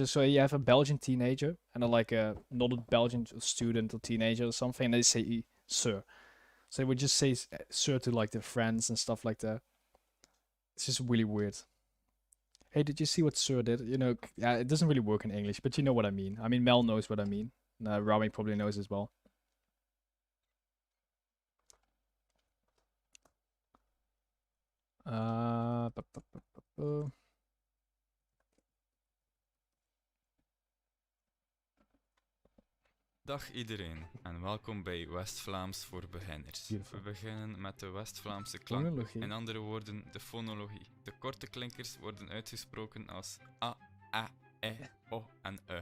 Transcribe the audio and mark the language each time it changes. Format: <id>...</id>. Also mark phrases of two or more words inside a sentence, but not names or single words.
<en>So you have a Belgian teenager and like another Belgian student or teenager or something, and they say sir. So they would just say sir to like their friends and stuff like that. It's just really weird. Hey, did you see what Sir did? You know, yeah, it doesn't really work in English, but you know what I mean. I mean, Mel knows what I mean. Rami probably knows as well. Uh, bu- bu- bu- bu- bu.</en> <nl>Dag iedereen en welkom bij West-Vlaams voor beginners.</nl> <en>Beautiful.</en> <nl>We beginnen met de West-Vlaamse klank, Phonologie. in andere woorden de fonologie. De korte klinkers worden uitgesproken als a, o en e.</nl>